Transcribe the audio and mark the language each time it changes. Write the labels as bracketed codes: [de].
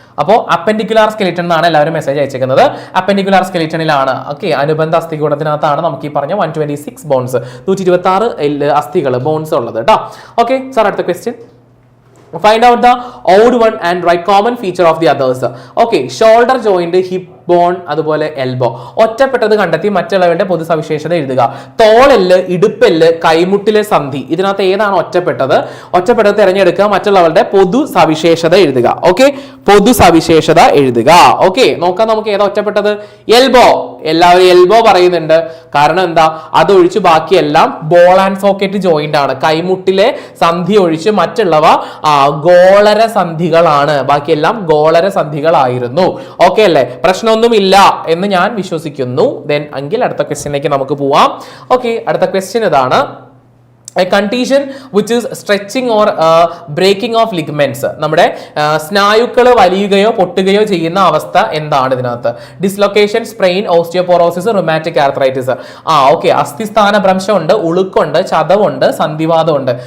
[ml] അപ്പോൾ അപ്പെൻഡിക്കുലാർ സ്കെലിറ്റൺ എന്നാണ് എല്ലാവരും മെസ്സേജ് അയച്ചേക്കുന്നത്. അപ്പെൻഡിക്കുലാർ സ്കെലിറ്റണിലാണ്. ഓക്കെ, അനുബന്ധ അസ്ഥികൂടത്തിനകത്താണ് നമുക്ക് ഈ പറഞ്ഞ 126 ബോൺസ്, 126 അസ്ഥികൾ ബോൺസ് ഉള്ളത് കേട്ടോ. ഓക്കെ സാർ, അടുത്ത question. [en] Find out the odd one and write common feature of the others. Okay, shoulder joint, hip bone, അതുപോലെ elbow. [ml] ഒറ്റപ്പെട്ടത് കണ്ടെത്തി മറ്റുള്ളവരുടെ പൊതു സവിശേഷത എഴുതുക. തോളെല്ല്, ഇടുപ്പെല്ല്, കൈമുട്ടിലെ സന്ധി, ഇതിനകത്ത് ഏതാണ് ഒറ്റപ്പെട്ടത്? ഒറ്റപ്പെട്ടത് തിരഞ്ഞെടുക്കുക, മറ്റുള്ളവരുടെ പൊതു സവിശേഷത എഴുതുക. ഓക്കെ, പൊതു സവിശേഷത എഴുതുക. ഓക്കെ, നോക്കാം നമുക്ക് ഏതാ ഒറ്റപ്പെട്ടത്. എൽബോ. എല്ലാവരും എൽബോ പറയുന്നുണ്ട്. കാരണം എന്താ? അതൊഴിച്ച് ബാക്കിയെല്ലാം ബോൾ ആൻഡ് സോക്കറ്റ് ജോയിന്റ് ആണ്. കൈമുട്ടിലെ സന്ധി ഒഴിച്ച് മറ്റുള്ളവ ഗോളര സന്ധികളാണ്. ബാക്കിയെല്ലാം ഗോളര സന്ധികളായിരുന്നു. ഓക്കെ അല്ലേ? പ്രശ്നമൊന്നുമില്ല എന്ന് ഞാൻ വിശ്വസിക്കുന്നു. ദെൻ എങ്കിൽ അടുത്ത ക്വസ്റ്റ്യനിലേക്ക് നമുക്ക് പോവാം. ഓക്കെ, അടുത്ത ക്വസ്റ്റ്യൻ ഇതാണ്. [en] A condition which is stretching or breaking of ligaments. [ml] നമ്മുടെ സ്നായുക്കൾ വലിയുകയോ പൊട്ടുകയോ ചെയ്യുന്ന അവസ്ഥ എന്താണ് ഇതിനകത്ത്? Dislocation, sprain, osteoporosis, rheumatic arthritis. Okay, അസ്ഥിസ്ഥാന ഭ്രംശമുണ്ട്, ഉളുക്കുണ്ട്, ചതവുണ്ട്, സന്ധിവാദമുണ്ട്.